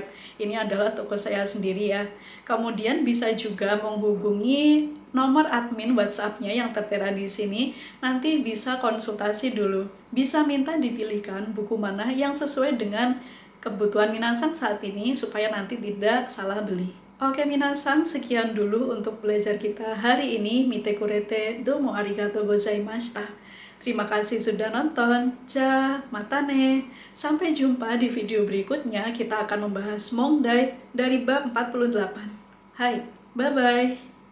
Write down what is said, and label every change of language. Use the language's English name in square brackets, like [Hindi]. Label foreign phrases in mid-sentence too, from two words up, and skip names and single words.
[Indonesian] Ini adalah toko saya sendiri ya. Kemudian bisa juga menghubungi nomor admin WhatsApp-nya yang tertera di sini. Nanti bisa konsultasi dulu. Bisa minta dipilihkan buku mana yang sesuai dengan kebutuhan minasan saat ini supaya nanti tidak salah beli. Oke minasan, sekian dulu untuk belajar kita hari ini. [Japanese] 見てくれてどうもありがとうございました. [Indonesian] Terima kasih sudah nonton. [Japanese] じゃ、またね. [Indonesian] Sampai jumpa di video berikutnya. Kita akan membahas Mongdai dari bab 48. Hai, bye-bye.